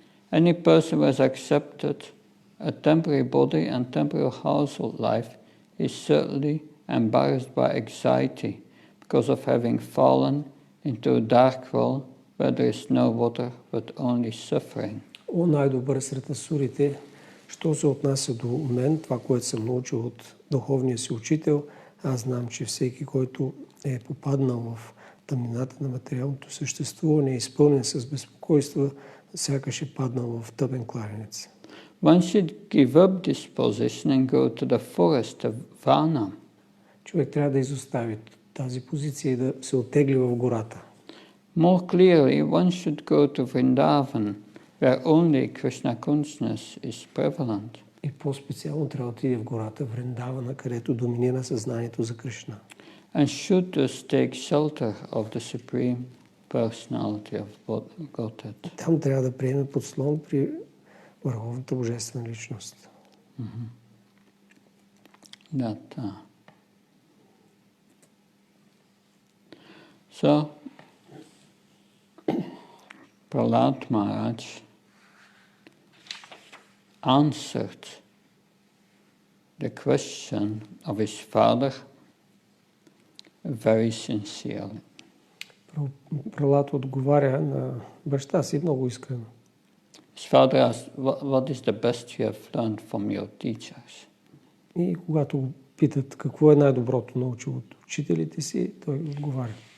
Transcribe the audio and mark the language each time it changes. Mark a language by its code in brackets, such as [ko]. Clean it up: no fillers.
[en] any person who has accepted a temporary body and temporary household life is certainly embarrassed by anxiety because of having fallen into a dark well where there is no water but only suffering. [bg] О, най-добър сред асурите, що се отнася до мен, това, което съм научил от духовния си учител, аз знам, че всеки, който е попаднал в тъмнината на материалното съществуване, е изпълнен с безпокойство, сякаш е паднал в тъмен кладенец. [en] One should give up this position and go to the forest of Vana. [bg] Човек трябва да изостави тази позиция и да се оттегли в гората. [en] More clearly, one should go to Vrindavan, where only Krishna consciousness is prevalent. [bg] И по-специално трябва да отиде в гората Вриндавана, където доминира съзнанието за Кришна. [en] And should thus take shelter of the Supreme Personality of Godhead. [bg] Там трябва да приеме подслон при върховната божествена личност. [en] So, Prahlada Maharaj answered the question of his father very sincerely. [bg] Прахлада отговаря на баща си много искрено. [en] His father asked, what is the best you have learned from your teachers? [bg] И когато го питат какво е най-доброто научил от учителите си, той отговаря.